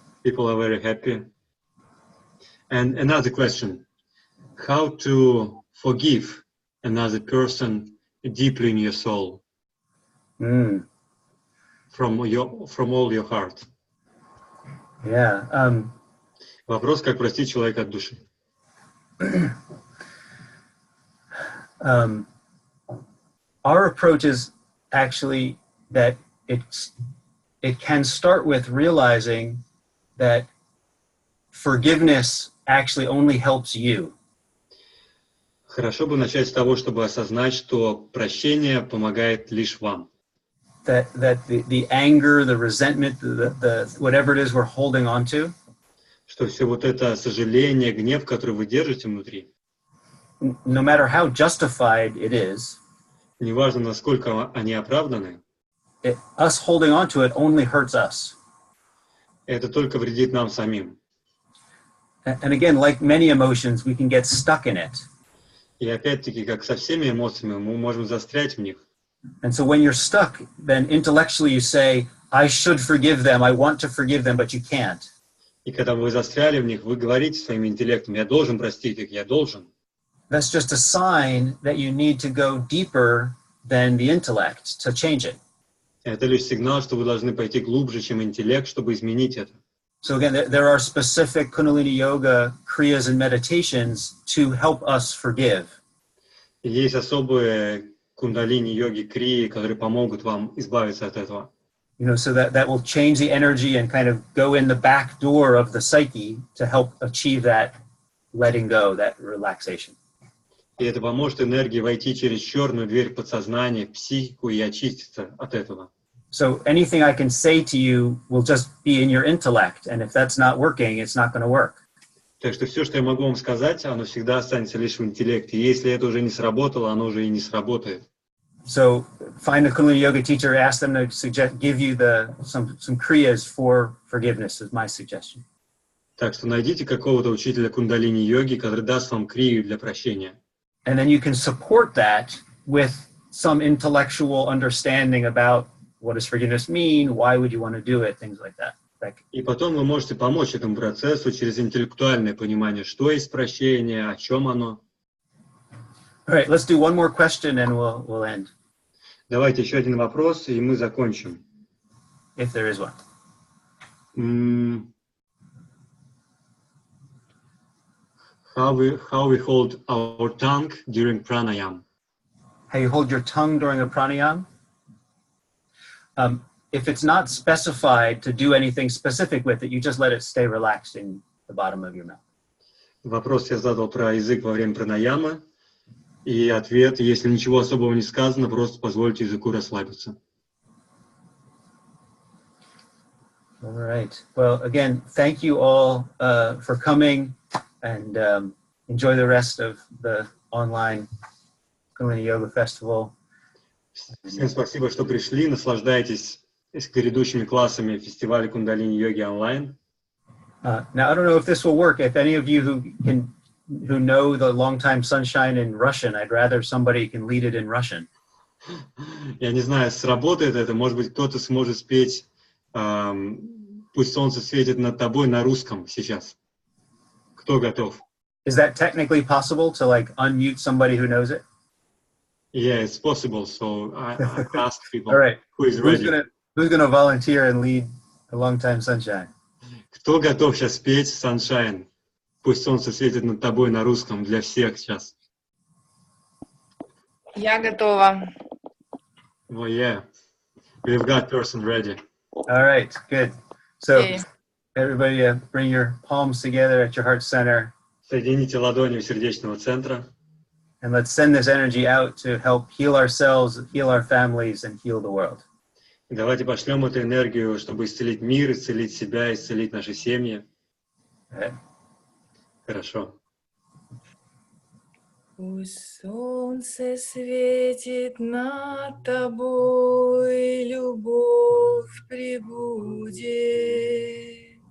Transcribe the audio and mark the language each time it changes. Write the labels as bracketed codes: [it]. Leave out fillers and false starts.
[en] People are very happy. And another question: how to forgive another person deeply in your soul, from all your heart? Yeah. [ru] Вопрос, как простить человека от души. [en] Our approach is actually that it can start with realizing that forgiveness actually only helps you. [ru] Хорошо бы начать с того, чтобы осознать, что прощение помогает лишь вам. [en] That the anger, the resentment, the whatever it is we're holding on to, [ru] Что все вот это сожаление, гнев, который вы держите внутри, [en] no matter how justified it is, [ru] неважно, насколько они оправданы, [en] us holding on to it only hurts us. [ru] это только вредит нам самим. [en] And again, like many emotions, we can get stuck in it. [ru] И опять-таки, как со всеми эмоциями, мы можем застрять в них. [en] And so when you're stuck, then intellectually you say, I should forgive them, I want to forgive them, but you can't. [ru] И когда вы застряли в них, вы говорите своим интеллектом: я должен простить их, я должен. [en] That's just a sign that you need to go deeper than the intellect to change it. [ru] Это лишь сигнал, что вы должны пойти глубже, чем интеллект, чтобы изменить это. [en] So again, there are specific Kundalini Yoga kriyas and meditations to help us forgive. [ru] И есть особые кундалини-йоги крии, которые помогут вам избавиться от этого. [en] So that will change the energy and kind of go in the back door of the psyche to help achieve that letting go, that relaxation. [ru] И это поможет энергии войти через черную дверь подсознания, в психику и очиститься от этого. [en] So anything I can say to you will just be in your intellect, and if that's not working, it's not going to work. [ru] Так что все, что я могу вам сказать, оно всегда останется лишь в интеллекте. Если это уже не сработало, оно уже и не сработает. [en] So find a Kundalini yoga teacher, ask them to give you some kriyas for forgiveness is my suggestion. [ru] Так что найдите какого-то учителя кундалини-йоги, который даст вам крию для прощения. [en] And then you can support that with some intellectual understanding about what does forgiveness mean, why would you want to do it, things like that. [ru] И потом вы можете помочь этому процессу через интеллектуальное понимание, что есть прощение, о чем оно. [en] All right, let's do one more question and we'll end. [ru] Давайте еще один вопрос, и мы закончим. [en] If there is one. How we hold our tongue during pranayama? How you hold your tongue during a pranayama? If it's not specified to do anything specific with it, you just let it stay relaxed in the bottom of your mouth. [ru] Вопрос я задал про язык во время пранаямы. И ответ, если ничего особого не сказано, просто позвольте языку расслабиться. [en] All right. Well, again, thank you all for coming and enjoy the rest of the online Kundalini Yoga Festival. [ru] Всем спасибо, что пришли. Наслаждайтесь грядущими классами фестиваля Кундалини-йоги онлайн. [en] Now, I don't know if this will work. If any of you who know the Longtime Sunshine in Russian, I'd rather somebody can lead it in Russian. [ru] Я не знаю, сработает это. Может быть, кто-то сможет спеть «Пусть солнце светит над тобой» на русском сейчас. Кто готов? [en] Is that technically possible to like unmute somebody who knows it? Yeah, it's possible. So I ask people. All right. Who is ready? Who's gonna volunteer and lead the Longtime Sunshine? [ru] Кто готов сейчас спеть Sunshine? Пусть солнце светит над тобой на русском для всех сейчас. Я готова. [en] Oh yeah, we've got person ready. All right, good. So Okay. everybody bring your palms together at your heart center. [ru] Соедините ладони у сердечного центра. [en] And let's send this energy out to help heal ourselves, heal our families, and heal the world. [ru] И давайте пошлем эту энергию, чтобы исцелить мир, исцелить себя, исцелить наши семьи. [en] Okay. [ru] Хорошо. Пусть солнце светит над тобой, любовь пребудет.